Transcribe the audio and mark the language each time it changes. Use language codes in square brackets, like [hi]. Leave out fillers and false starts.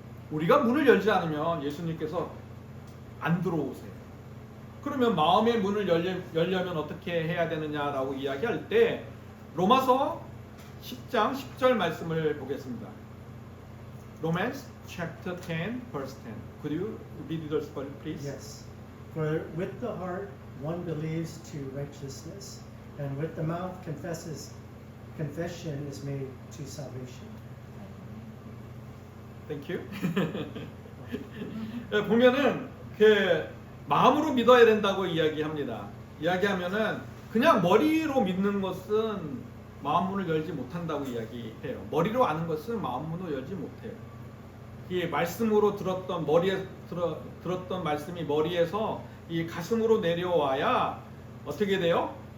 [ko] 우리가 문을 열지 않으면 예수님께서 안 들어오세요. 그러면 마음의 문을 열려면 어떻게 해야 되느냐라고 이야기할 때 로마서 10장 10절 말씀을 보겠습니다. [en] Romans chapter 10 verse 10. Could you read this verse please? Yes. For with the heart one believes to righteousness, and with the mouth confession is made to salvation. Thank you. [ko] 보면은 그 마음으로 믿어야 된다고 이야기합니다. 이야기하면은 그냥 머리로 믿는 것은 마음 문을 열지 못한다고 이야기해요. 머리로 아는 것은 마음 문을 열지 못해요. 이 말씀으로 들었던 들었던 말씀이 머리에서 이 가슴으로 내려와야 어떻게 돼요?